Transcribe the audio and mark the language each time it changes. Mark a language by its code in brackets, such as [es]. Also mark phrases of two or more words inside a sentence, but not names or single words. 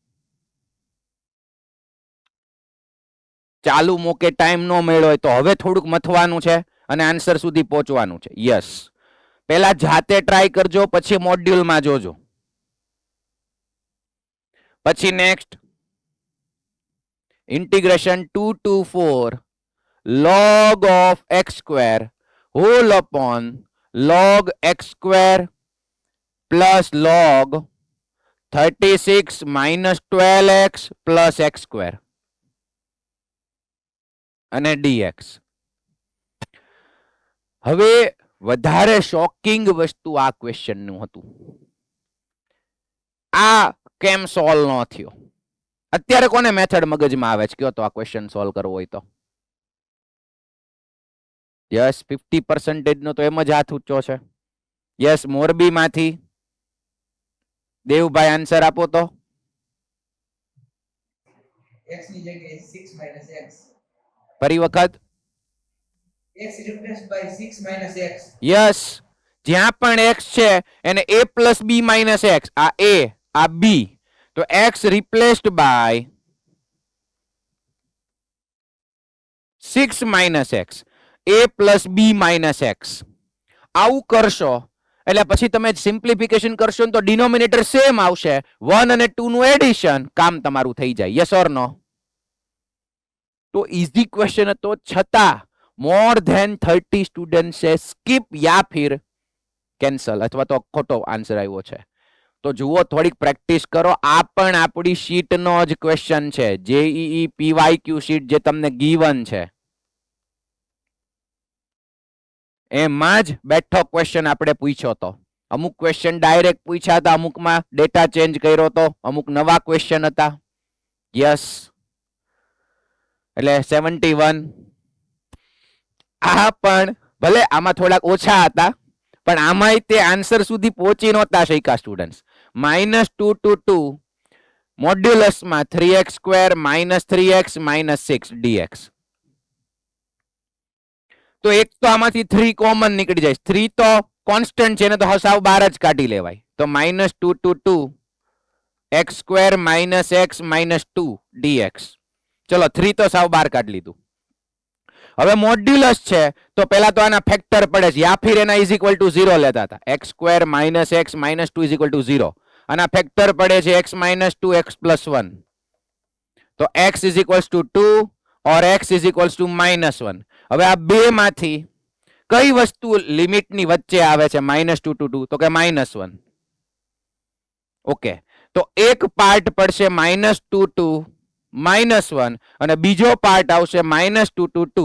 [gu] ચાલુ મોકે ટાઈમ નો મળ્યો હોય તો હવે થોડુંક મથવાનું છે અને આન્સર સુધી પહોંચવાનું છે. યસ, પહેલા જાતે ટ્રાય કરજો, પછી મોડ્યુલમાં જોજો. [en] પછી next integration 2 to 4 log of x² whole upon log x² plus log 36 minus 12x plus x² અને dx. [gu] હવે વધારે શોકિંગ વસ્તુ આ ક્વેશ્ચન નું હતું. આ કેમ સોલ્વ ન થયો? અત્યારે કોને મેથડ મગજમાં આવે છે? કયો તો આ ક્વેશ્ચન સોલ્વ કરવો હોય તો. યસ, 50% નો તો એમ જ હાથ ઊંચો છે. યસ, મોરબી માંથી દેવભાઈ આન્સર આપો તો. x ની જગ્યાએ 6 - x. ફરી વખત [en] x replaced by 6 - x. [gu] યસ, જ્યાં પણ x છે એને a + b - x, આ a આ b, તો [en] x replaced by 6 - x, [gu] a + b - x. આવું કરશો એટલે પછી તમે સિમ્પ્લિફિકેશન કરશો ને તો [en] denominator same [gu] આવશે. 1 અને 2 નું એડિશન, કામ તમારું થઈ જાય. [en] yes or no? [gu] તો [en] easy question [gu] હતો, છતાં [en] more than 30 student [gu] સે સ્કિપ [hi] या फिर [gu] કેન્સલ અથવા તો ખોટો આન્સર આવ્યો છે। તો જુઓ થોડી પ્રેક્ટિસ કરો। આ પણ આપણી શીટ નો જ ક્વેશ્ચન છે, જેઈઈ પીવાયક્યૂ શીટ જે તમને ગિવન છે એમાં જ બેઠો ક્વેશ્ચન આપણે પૂછ્યો તો। અમુક ક્વેશ્ચન ડાયરેક્ટ પૂછ્યા થા, અમુક માં [en] data change [gu] કર્યો તો, અમુક નવા ક્વેશ્ચન હતા। यस એટલે 71 આ પણ ભલે આમાં થોડાક ઓછા હતા પણ આમાંય તે આન્સર સુધી પહોંચી નહોતા શક્યા સ્ટુડન્ટ્સ। -2 to 2 મોડ્યુલસ માં 3x સ્ક્વેર -3x -6 dx। તો એક તો આમાંથી 3 કોમન નીકળી જાય। 3 તો કોન્સ્ટન્ટ છે ને, તો હસાવ બહાર જ કાઢી લેવાય। તો -2 to 2 x સ્ક્વેર -x -2 dx। ચલો 3 તો સાવ બાર કાઢ લીધું। હવે મોડ્યુલસ છે તો પહેલા તો આના ફેક્ટર પડે છે, [hi] या फिर [gu] એના [en] is equal to 0 [gu] લેતા હતા। x સ્ક્વેર -x -2 [en] is equal to 0. [gu] આના ફેક્ટર પડે છે x -2 x + 1। તો x [en] is equal to 2 [gu] और x [en] is equal to -1. [gu] હવે આ બે માંથી કઈ વસ્તુ લિમિટ ની વચ્ચે આવે છે -2 to 2? તો કે -1। ઓકે, તો એક પાર્ટ પડશે -2 to -1 અને બીજો પાર્ટ આવશે -2 to 2।